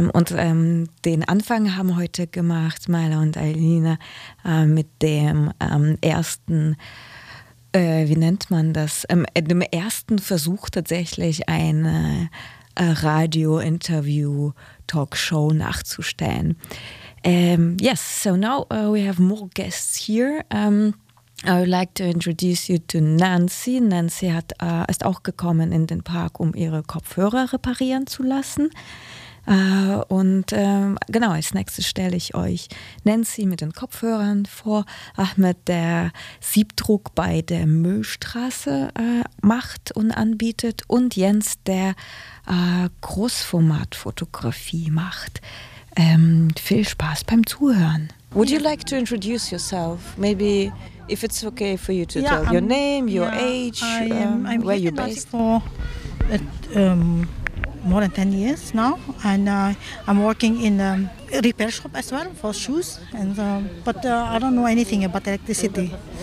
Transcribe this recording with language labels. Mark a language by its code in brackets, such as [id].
[de] Den Anfang haben heute gemacht Maila und Alina mit dem dem ersten Versuch tatsächlich eine Radio-Interview-Talkshow nachzustellen. [en] Yes, so now we have more guests here. I would like to introduce you to Nancy. [de] Nancy ist auch gekommen in den Park, um ihre Kopfhörer reparieren zu lassen. Genau, als nächstes stelle ich euch Nancy mit den Kopfhörern vor. Ahmed, der Siebdruck bei der Müllstraße macht und anbietet. Und Jens, der Großformatfotografie macht. Viel Spaß beim Zuhören. [en] Would you like to introduce yourself? Maybe if it's okay for you to tell your name, your age, where you're based. I'm here in Nancy for more than 10 years now, and I'm working in a repair shop as well for shoes, but I don't know anything about electricity.